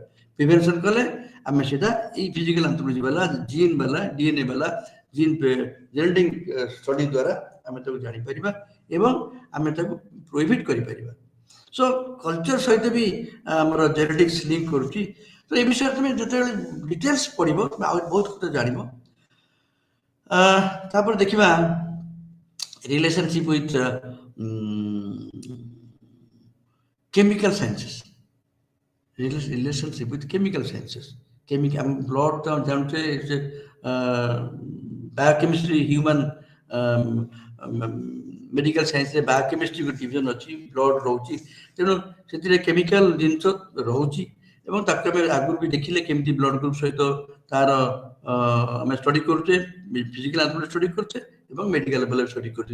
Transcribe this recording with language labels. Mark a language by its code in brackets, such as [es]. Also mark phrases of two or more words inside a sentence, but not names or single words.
[or] ପ୍ରିଭେନ୍ସନ କଲେ ଆମେ ସେଟା ଏଇ [en] physical anthropology [or] ବାଲା, ଜିନ୍ ବାଲା, ଡିଏନଏ ବାଲା, [en] gene genetic study [or] ଦ୍ୱାରା ଆମେ ତାକୁ ଜାଣିପାରିବା ଏବଂ ଆମେ ତାକୁ ପ୍ରୋହିବିଟ୍ କରିପାରିବା। [en] so culture [or] ସହିତ ବି ଆମର [en] genetics link [or] କରୁଛି। ତ ଏ ବିଷୟରେ ତୁମେ ଯେତେବେଳେ ଡିଟେଲ୍ସ ପଢିବ ତୁମେ ଆହୁରି ବହୁତ କଥା ଜାଣିବ। ତାପରେ ଦେଖିବା [en] relationship with chemical sciences. Relationship with chemical sciences. [or] Blood ତ ଜାଣୁଛେ ବାୟୋକେମିଷ୍ଟ୍ରି, [en] human medical scienceରେ [or] ବାୟୋକେମିଷ୍ଟ୍ରି ଗୋଟେ ଡିଭିଜନ ଅଛି, ବ୍ଲଡ ରହୁଛି, ତେଣୁ ସେଥିରେ କେମିକାଲ ଜିନିଷ ରହୁଛି ଏବଂ ତାକୁ ଆମେ ଆଗରୁ ବି ଦେଖିଲେ କେମିତି [en] blood group [or] ସହିତ ତାର ଆମେ ଷ୍ଟଡି କରୁଛେ, [en] physical anthropology study [or] କରୁଛେ ଏବଂ [en] medical levelରେ study [or] କରୁଛେ।